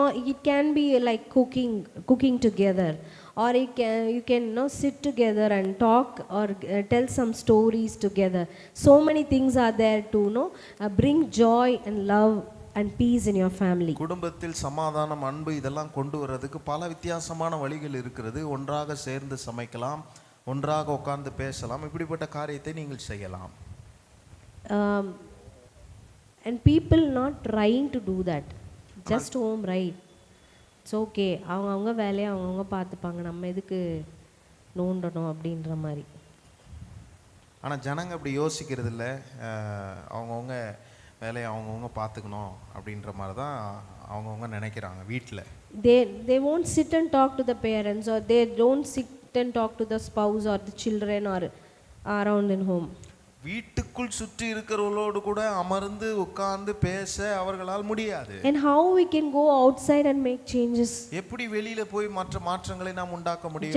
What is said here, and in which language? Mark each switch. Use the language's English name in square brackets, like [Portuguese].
[English] It can be like cooking together, or you can sit together and talk or tell some stories together. So many things are there to bring joy and love and peace in your family. [Tamil] குடும்பத்தில் சமாதானம், அன்பு இதெல்லாம் கொண்டு வரதுக்கு பல வித்தியாசமான வழிகள் இருக்கிறது. ஒன்றாக சேர்ந்து சமைக்கலாம், ஒன்றாக உட்கார்ந்து பேசலாம், இப்படிப்பட்ட காரியத்தை நீங்கள் செய்யலாம். [English] And people not trying to do that, just home, right? It's okay, [Tamil] அவங்க வேலையை அவங்க பார்த்துப்பாங்க, நம்ம எதுக்கு நோண்டணும் அப்படின்ற மாதிரி. ஆனால் ஜனங்க அப்படி யோசிக்கிறது இல்லை. அவங்கவுங்க வேலையை அவங்கவுங்க பார்த்துக்கணும் அப்படின்ற மாதிரி தான் அவங்கவுங்க நினைக்கிறாங்க வீட்டில். [English] They won't sit and talk to the parents, or they don't sit and talk to the spouse or the children or around in home. [Tamil] வீட்டுக்குள் சுற்றி இருக்கிறவர்களோடு கூட அமர்ந்து உட்கார்ந்து பேச அவர்களால் முடியாது. [English] And how we can go outside and make changes? [Tamil] எப்படி வெளியில போய் மற்ற மாற்றங்களை நாம் உண்டாக்க முடியும்?